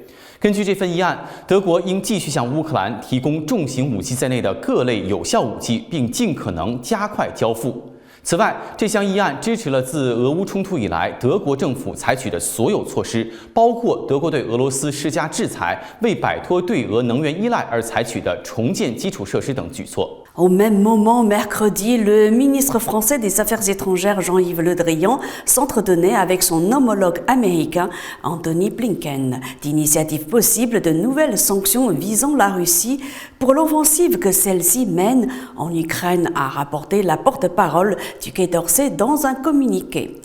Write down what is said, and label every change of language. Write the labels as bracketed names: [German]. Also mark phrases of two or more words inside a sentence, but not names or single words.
[Chinese] 根据这份议案，德国应继续向乌克兰提供重型武器在内的各类有效武器，并尽可能加快交付。此外，这项议案支持了自俄乌冲突以来德国政府采取的所有措施，包括德国对俄罗斯施加制裁、为摆脱对俄能源依赖而采取的重建基础设施等举措。 [French] Au même moment, mercredi, le ministre français des Affaires étrangères Jean-Yves Le Drian s'entretenait avec son homologue américain Antony Blinken d'initiatives possibles de nouvelles sanctions visant la Russie pour l'offensive que celle-ci mène en Ukraine, a rapporté la porte-parole du Quai d'Orsay dans un communiqué.